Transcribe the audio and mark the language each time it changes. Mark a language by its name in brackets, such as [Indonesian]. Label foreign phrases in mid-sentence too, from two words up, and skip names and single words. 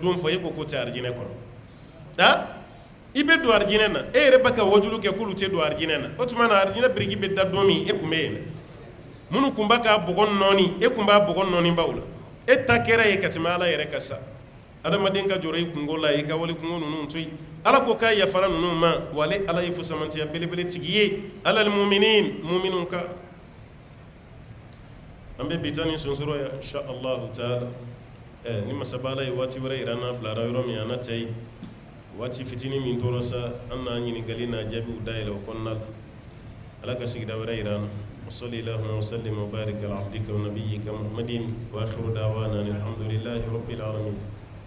[Bambara] don fɔ e ko tɛ arijinɛ kɔnɔ i bɛ don arijinɛ na e yɛrɛ bɛ ka wajulu kɛ k'olu tɛ don arijinɛ na o tuma na arijinɛ biriki bɛ da don min e kun bɛ yen dɛ minnu kun b'a ka bɔgɔ nɔɔni e kun b'a bɔgɔ nɔɔni baw la e ta kɛra ye ka tɛmɛ ala yɛrɛ ka sa adamaden ka jɔrɔ i kungo la i ka wale kungo ninnu to yen ala ko k'a yafara ninnu ma wale ala ye fusamantiya belebele tigi ye alal muminun ka an bɛ bi ta ni sonsoro ya [Arabic] إن شاء الله تعالى [Bambara] ni masaba ala ye waati wɛrɛ yira n'a bilara yɔrɔ min a na tɛ yen waati fitinin min tora sa an n'a ɲininkali n'a jaabiw dayɛlɛ o kɔnɔna la ala ka sigida wɛrɛ yira an na [Arabic] وصلي اللهم وسلم وبارك على عبدك ونبيك محمد واخر دعوانا الحمد لله رب العالمين